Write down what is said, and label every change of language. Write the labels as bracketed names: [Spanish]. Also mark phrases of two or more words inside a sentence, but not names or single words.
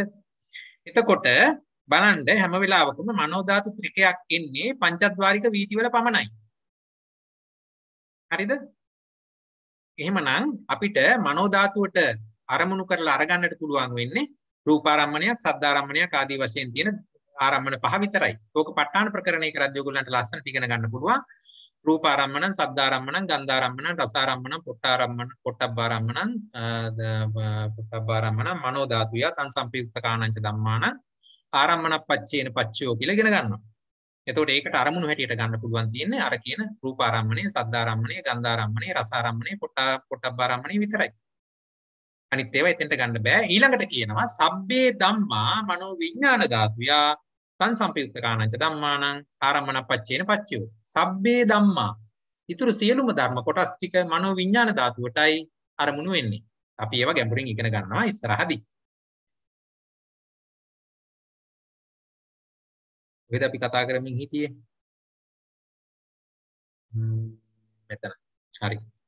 [Sinhala] එතකොට බලන්න හැම වෙලාවකම මනෝ ධාතු ත්‍රිකයක් එන්නේ පංචද්වාරික වීති වල පමණයි. හරිද? එහෙමනම් අපිට මනෝ ධාතුවට අරමුණු කරලා අරගන්නට පුළුවන් වෙන්නේ රූපාරම්මණයක්, සද්දාරම්මණයක් ආදී වශයෙන් තියෙන ආරම්මන පහ විතරයි. ඕක ප ဋ ාණ ප්‍රකරණය කරද්දී ඔයගොල්ලන්ට ලස්සනට ඉගෙන ගන්න පුළුවන්. [Pali] රූපාරම්මණං, සද්දාරම්මණං, ගන්ධාරම්මණං, රසාරම්මණං, පොට්ටබ්බාරම්මණං, මනෝ ධාතුය තං සම්පයුක්තකානංච ධම්මානං ආරම්මනප්පච්චේන පච්චයෝ [Sinhala] කියලා ඉගෙන ගන්නවා. එතකොට ඒකට අරමුණු හැටියට ගන්න පුළුවන් තියෙන්නේ අර කියන රූපාරම්මණය, සද්දාරම්මණය, ගන්ධාරම්මණය, රසාරම්මණය, පොට්ටබ්බාරම්මණය විතරයි. අනිත් ඒවා එතෙන්ට ගන්න බෑ. ඊළඟට කියනවා [Pali] සබ්බේ ධම්මා මනෝ විඥාන ධාතුය තං සම්පයුක්තකානංච ධම්මානං ආරම්මනප්පච්චේන පච්චයෝ. සබ්බේ ධම්මා [Sinhala] ඊතුරු සියලුම ධර්ම කොටස් ටික මනෝ විඥාන ධාතුවටයි අරමුණු වෙන්නේ. අපි ඒවා ගැඹුරින් ඉගෙන ගන්නවා ඉස්සරහදී. වෙද අපි කතා කරමින් හිටියේ. මෙතන. හරි.